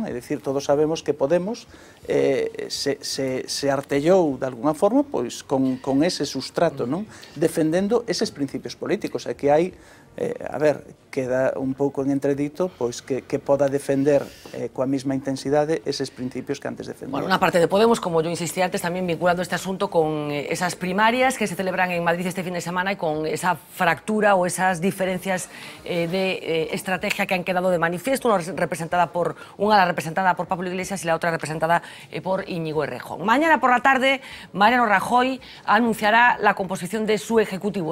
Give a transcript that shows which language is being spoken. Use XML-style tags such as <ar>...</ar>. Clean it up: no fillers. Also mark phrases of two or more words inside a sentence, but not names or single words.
<gl>É dicir, todos sabemos que Podemos se artellou</gl> <es>de alguna forma</es> <gl>pois con ese sustrato, non? Defendendo eses principios políticos, e que hai, a ver, queda un pouco en entredito pois que poda defender coa mesma intensidade eses principios que antes defendía.</gl> <es>Bueno,</es> <gl>unha parte de Podemos,</gl> <es>como yo insistí antes, tamén vinculando este asunto con esas primarias que se celebran en Madrid este fin de semana y con esa fractura o esas diferencias de estrategia que han quedado de manifiesto, una representada por Pablo Iglesias y la otra representada por Íñigo Errejón. Mañana por la tarde, Mariano Rajoy anunciará la composición de su ejecutivo.</es>